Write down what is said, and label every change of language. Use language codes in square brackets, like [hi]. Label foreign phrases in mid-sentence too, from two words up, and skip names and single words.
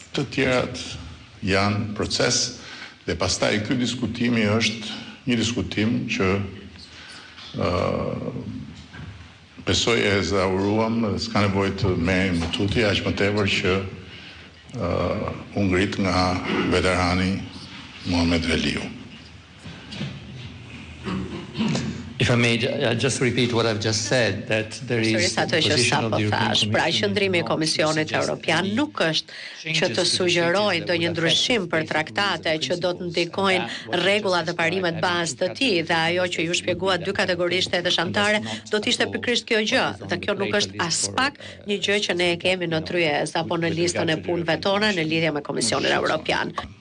[sq] Të tjerat janë proces dhe pastaj ky diskutimi është një diskutim që besoj e zauruam dhe s'ka nevojë të merrem më tuti, aq më tepër që u ngrit nga veterani Muhamet Veliu. [en] If I may just repeat what I've just said, that there is a position of the European Commission. [sq] Pra qëndrimi i Komisionit Evropian nuk është që të sugjerojë ndonjë ndryshim për traktate që do të ndikojnë rregullat dhe parimet bazë të tij dhe ajo që ju shpjeguat dy kategorisht edhe shtantare do të ishte pikërisht kjo gjë. Dhe kjo nuk është as pak një gjë që ne e kemi në tryez apo në listën e punëve tona në lidhje me Komisionin Evropian.